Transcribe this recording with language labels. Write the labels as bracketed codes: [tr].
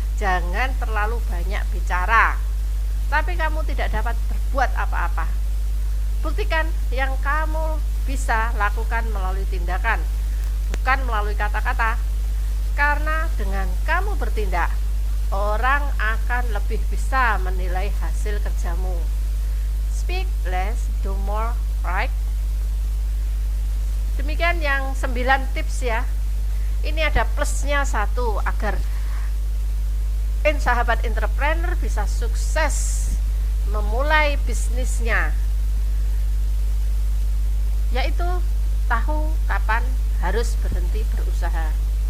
[id] Jangan terlalu banyak bicara, tapi kamu tidak dapat berbuat apa-apa. Buktikan yang kamu bisa lakukan melalui tindakan, bukan melalui kata-kata. Karena dengan kamu bertindak, orang akan lebih bisa menilai hasil kerjamu. [en] Speak less, do more, right? [id] Demikian yang 9 tips ya. Ini ada plusnya 1 agar sahabat entrepreneur bisa sukses memulai bisnisnya, yaitu tahu kapan harus berhenti berusaha.